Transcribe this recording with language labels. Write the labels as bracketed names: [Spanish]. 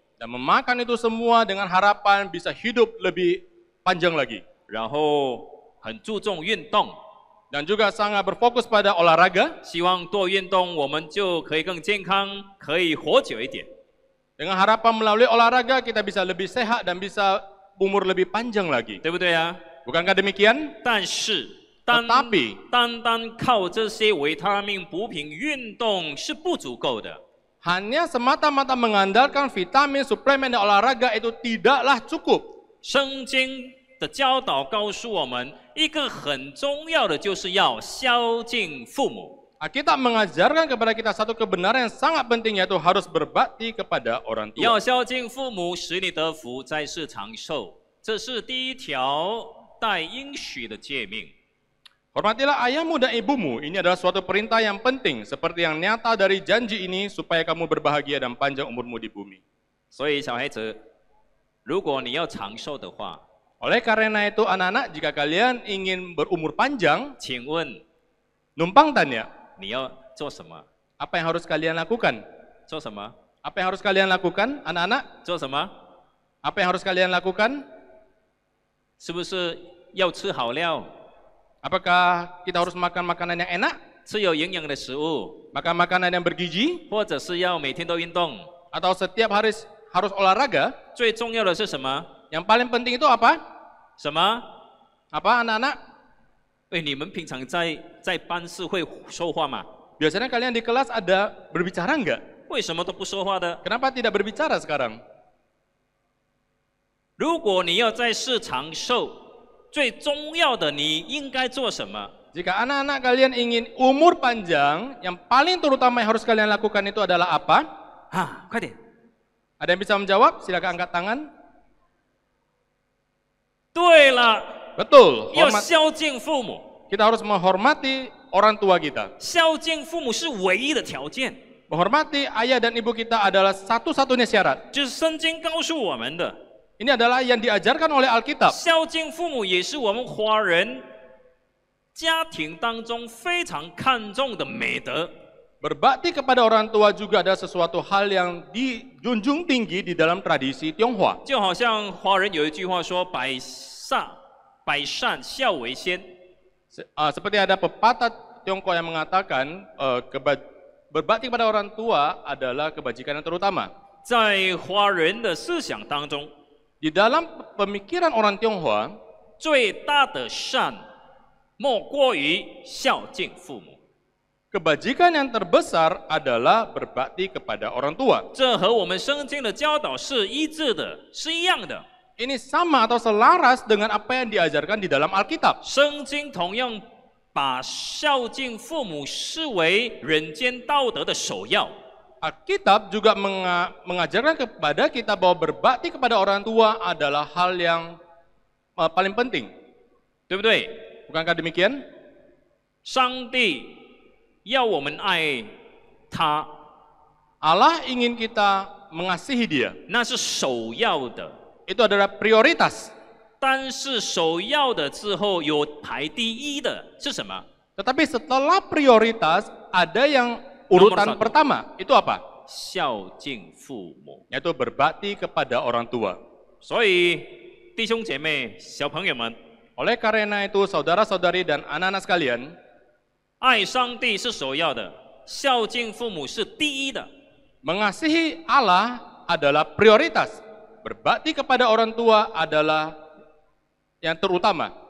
[Indonesian] dan memakan itu semua dengan harapan bisa hidup lebih panjang lagi. [Chinese] 然后很注重运动， [Indonesian] Dan juga sangat berfokus pada olahraga, [Chinese] 希望多运动我们就可以更健康，可以活久一点。 [Indonesian] dengan harapan melalui olahraga kita bisa lebih sehat dan bisa umur lebih panjang lagi. [Chinese] 对不对啊？ [Indonesian] Bukankah demikian? [Chinese] 但是 [Indonesian] Tetapi [Chinese] 单靠这些维他命补品运动是不足够的。 [Indonesian] hanya semata-mata mengandalkan vitamin, suplemen, dan olahraga itu tidaklah cukup. [Chinese] 圣经的教导告诉我们，一个很重要的就是要孝敬父母。 [Indonesian] Alkitab mengajarkan kepada kita satu kebenaran yang sangat penting, yaitu harus berbakti kepada orang tua. [Chinese] 要孝敬父母，使你得福，在世长寿，这是第一条带应许的诫命。 [Indonesian] Hormatilah ayahmu dan ibumu, ini adalah suatu perintah yang penting, seperti yang nyata dari janji ini, supaya kamu berbahagia dan panjang umurmu di bumi. [Chinese] 所以小孩子，如果你要长寿的话， [Indonesian] Oleh karena itu anak-anak, jika kalian ingin berumur panjang, [Chinese] 请问 [Indonesian] numpang tanya, [Chinese] 你要做什么？ [Indonesian] apa yang harus kalian lakukan? [Chinese] 做什么？ [Indonesian] Apa yang harus kalian lakukan, anak-anak? [Chinese] 做什么？ [Indonesian] Apa yang harus kalian lakukan? [Chinese] 是不是要吃好料， [Indonesian] Apakah kita harus makan makanan yang enak? [Chinese] 吃有营养的食物， [Indonesian] Makan makanan yang bergizi? [Chinese] 或者是要每天都运动？ [Indonesian] Atau setiap hari harus olahraga? [Chinese] 最重要的是什么？ [Indonesian] Yang paling penting itu apa? [Chinese] 什么？ [Indonesian] Apa anak-anak? [Chinese] 哎，你们平常在班室会说话吗？ [Indonesian] Biasanya kalian di kelas ada berbicara enggak? [Chinese] 为什么都不说话的？ [Indonesian] Kenapa tidak berbicara sekarang? [Chinese] 如果你要在世长寿，最重要的你应该做什么？ [Indonesian] Jika anak-anak kalian ingin umur panjang, yang paling terutama yang harus kalian lakukan itu adalah apa? [Chinese] 啊，快点！ [Indonesian] Ada yang bisa menjawab? Silakan angkat tangan. [Chinese] 对了， [Indonesian] Betul, [Chinese] 要孝敬父母。 [Indonesian] kita harus menghormati orang tua kita. [Chinese] 孝敬父母是唯一的条件， [Indonesian] Menghormati ayah dan ibu kita adalah satu-satunya syarat. [Chinese] 就是圣经告诉我们的。 [Indonesian] Ini adalah yang diajarkan oleh Alkitab. [Chinese] 孝敬父母也是我们华人家庭当中非常看重的美德。 [Indonesian] Berbakti kepada orang tua juga ada sesuatu hal yang dijunjung tinggi di dalam tradisi Tionghoa. [Chinese] 就好像华人有一句话说“百善孝为先 [Indonesian] Seperti ada pepatah Tionghoa yang mengatakan berbakti kepada orang tua adalah kebajikan yang terutama. ”。 [Chinese] 在华人的思想当中， [Indonesian] Di dalam pemikiran orang Tionghoa, [Chinese] 最大的善莫过于孝敬父母。 [Indonesian] kebajikan yang terbesar adalah berbakti kepada orang tua. [Chinese] 这和我们圣经的教导是一致的，是一样的。 [Indonesian] Ini sama atau selaras dengan apa yang diajarkan di dalam Alkitab. [Chinese] 圣经同样把孝敬父母视为人间道德的首要。 [Indonesian] Alkitab juga mengajarkan kepada kita bahwa berbakti kepada orang tua adalah hal yang paling penting. [Chinese] 对不对？ [Indonesian] Bukankah demikian? [Chinese] 上帝要我们爱他， [Indonesian] Allah ingin kita mengasihi dia. [Chinese] 那是首要的。 [Indonesian] Itu adalah prioritas. [Chinese] 但是首要的之后有排第一的是什么？ [Indonesian] Tetapi setelah prioritas ada yang urutan Nomor satu. pertama. Itu apa? [Chinese] 孝敬父母。 [Indonesian] Yaitu berbakti kepada orang tua. [Chinese] 所以弟兄姐妹、小朋友们， [Indonesian] Oleh karena itu saudara-saudari dan anak-anak sekalian, [Chinese] 爱上帝是首要的，孝敬父母是第一的。 [Indonesian] mengasihi Allah adalah prioritas. Berbakti kepada orang tua adalah yang terutama.